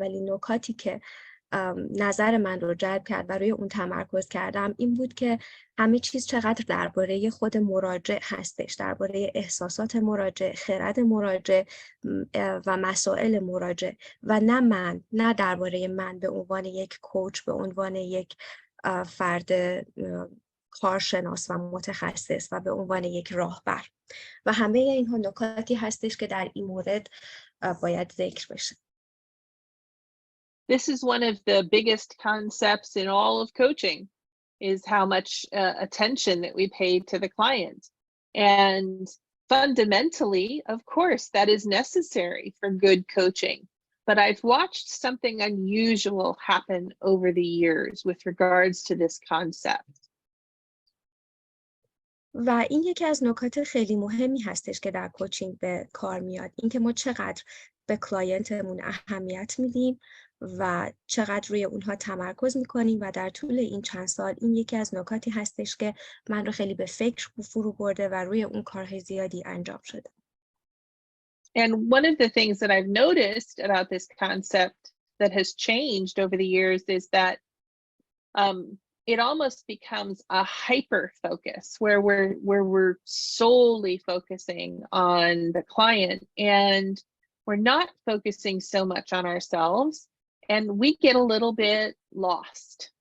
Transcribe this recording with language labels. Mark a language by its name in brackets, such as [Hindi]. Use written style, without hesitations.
[Persian] نکاتی که نظر من رو جلب کرد و روی اون تمرکز کردم این بود که همه چیز چقدر درباره خود مراجع هستش، درباره احساسات مراجع، خرد مراجع و مسائل مراجع و نه درباره من به عنوان یک کوچ، به عنوان یک فرد کارشناس و متخصص و به عنوان یک راهبر و همه اینها نکاتی هستش که در این مورد باید ذکر بشه. [English] This is one of the biggest concepts in all of coaching, is how much attention that we pay to the client. And fundamentally, of course, that is necessary for good coaching. But I've watched something unusual happen over the years with regards to this concept. [Persian] و این یکی از نکات خیلی مهمی هستش که در کوچینگ به کار میاد، اینکه ما چقدر به کلاینتمون اهمیت میدیم و چقدر روی اونها تمرکز میکنیم و در طول این چند سال این یکی از نکاتی هستش که من رو خیلی به فکر فرو برده و روی اون کارهای زیادی انجام شده. [English] And one of the things that I've noticed about this concept that has changed over the years is that it almost becomes a hyper focus where we're solely focusing on the client and we're not focusing so much on ourselves, and we get a little bit lost.